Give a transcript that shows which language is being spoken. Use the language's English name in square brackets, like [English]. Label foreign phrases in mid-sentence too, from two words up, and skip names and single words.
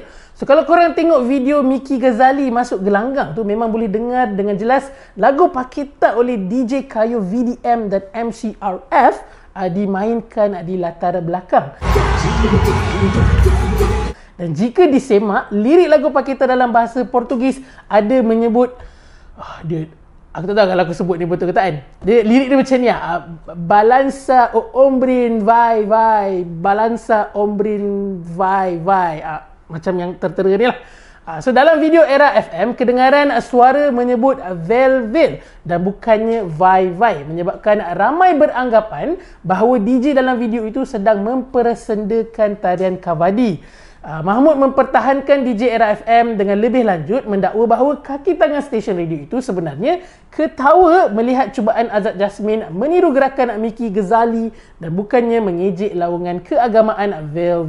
[Malay] So kalau korang tengok video Mickey Ghazali masuk gelanggang tu, memang boleh dengar dengan jelas lagu Paqueta oleh DJ Kayo VDM dan MCRF dimainkan di latar belakang. Dan jika disemak, lirik lagu Paquita dalam bahasa Portugis ada menyebut aku tak tahu kalau aku sebut ni betul ke tak kan. [Portuguese] Lirik dia macam ni balança o ombrin vai, balança ombrin vai. [Malay] Macam yang tertera ni lah. So dalam video Era FM, kedengaran suara menyebut vel dan bukannya vai, menyebabkan ramai beranggapan bahawa DJ dalam video itu sedang mempersendakan tarian kavadi. Mahmud mempertahankan DJ Era FM dengan lebih lanjut mendakwa bahawa kaki tangan stesen radio itu sebenarnya ketawa melihat cubaan Azad Jasmine meniru gerakan Miki Ghazali dan bukannya mengejek lawangan keagamaan vel.